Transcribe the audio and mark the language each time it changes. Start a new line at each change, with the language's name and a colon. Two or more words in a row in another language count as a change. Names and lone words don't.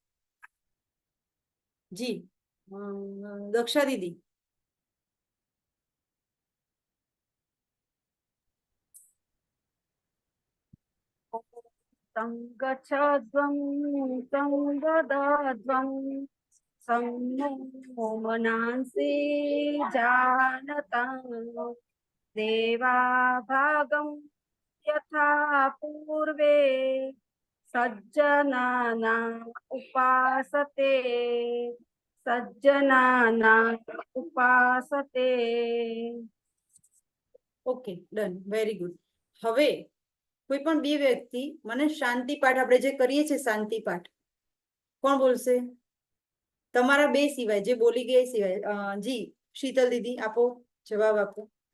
Gujarati: જી, દક્ષા દીદી.
Sanskrit: સંગચ્છદ્વમ સંવદદ્વમ सम्मो मनांसि जानतां देवा भागं यथा पूर्वे सज्जनानां उपासते सज्जनानां उपासते.
English: okay, done, very good.
Gujarati: હવે કોઈ પણ બે વ્યક્તિ મને શાંતિ પાઠ, આપણે જે કરીએ છીએ શાંતિ પાઠ, કોણ બોલશે? તમારા બે સિવાય, જે બોલી ગયા એ સિવાય. જી, શીતલ દીદી આપો, જવાબ આપો.